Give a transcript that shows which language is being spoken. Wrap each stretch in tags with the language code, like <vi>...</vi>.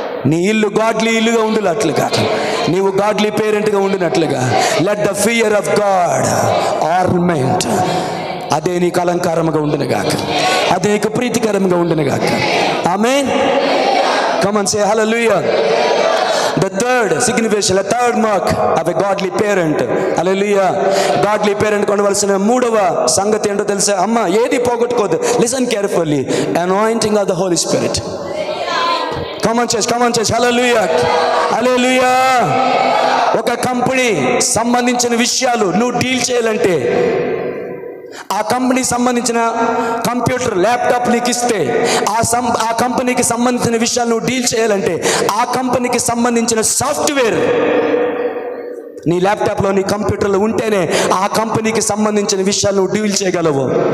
<te>నీ ఇల్లు గాడ్లీ ఇల్లుగా ఉండునట్లుగా, నీవు godly పేరెంట్గా ఉండినట్లుగా,</te> <en>let the fear of God ornament,</en> <te>అదే నీకు అలంకారముగా ఉండునుగాక, అదే నీకు ప్రీతికరంగా ఉండునుగాక.</te> <en>Amen. Come on say hallelujah. The third signification, the third mark of a godly parent. Hallelujah. Godly parent</en> <te>కొనవలసిన మూడవ సంగతి ఏంటో తెలుసా? అమ్మ ఏది పోగొట్టుకోదు.</te> <en>Listen carefully. Anointing of the Holy Spirit. Come on church. Hallelujah.</en> <te>ఒక కంపెనీ సంబంధించిన విషయాలు నువ్వు డీల్ చేయాలంటే, ఆ కంపెనీకి సంబంధించిన కంప్యూటర్ ల్యాప్టాప్ నీకు ఇస్తే, ఆ కంపెనీకి సంబంధించిన విషయాలు నువ్వు డీల్ చేయాలంటే, ఆ కంపెనీకి సంబంధించిన సాఫ్ట్వేర్ నీ ల్యాప్టాప్లో, నీ కంప్యూటర్లో ఉంటేనే ఆ కంపెనీకి సంబంధించిన విషయాలు నువ్వు డీల్ చేయగలవు.</te>